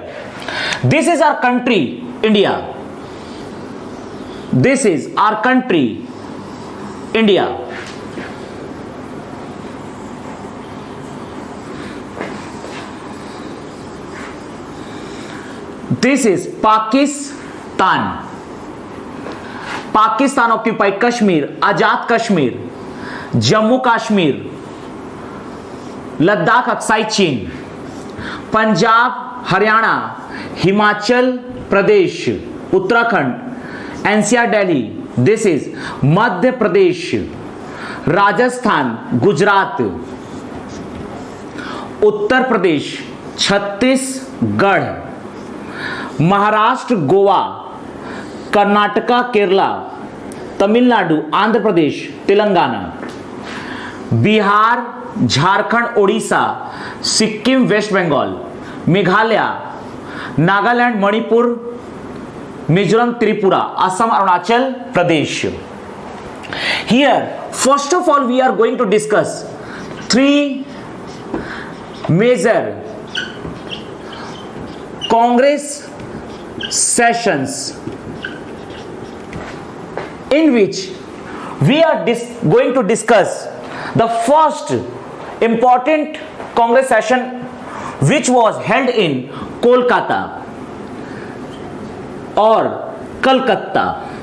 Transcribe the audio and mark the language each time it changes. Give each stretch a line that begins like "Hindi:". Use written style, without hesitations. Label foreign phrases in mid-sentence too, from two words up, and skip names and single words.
English: This is our country, India. This is our country, India. This is Pakistan. Pakistan occupied Kashmir, Azad Kashmir, Jammu Kashmir, Ladakh occupied Chin, Punjab, Haryana, Himachal Pradesh, Uttarakhand, NCR Delhi. This is Madhya Pradesh, Rajasthan, Gujarat, Uttar Pradesh, Chhattisgarh, महाराष्ट्र, गोवा, कर्नाटका, केरला, तमिलनाडु, आंध्र प्रदेश, तेलंगाना, बिहार, झारखंड, ओडिशा, सिक्किम, वेस्ट बंगाल, मेघालय, नागालैंड, मणिपुर, मिजोरम, त्रिपुरा, असम, अरुणाचल प्रदेश. Here, first of all, we are going to discuss three major Congress sessions in which we are going to discuss the first important Congress session which was held in Kolkata or Calcutta.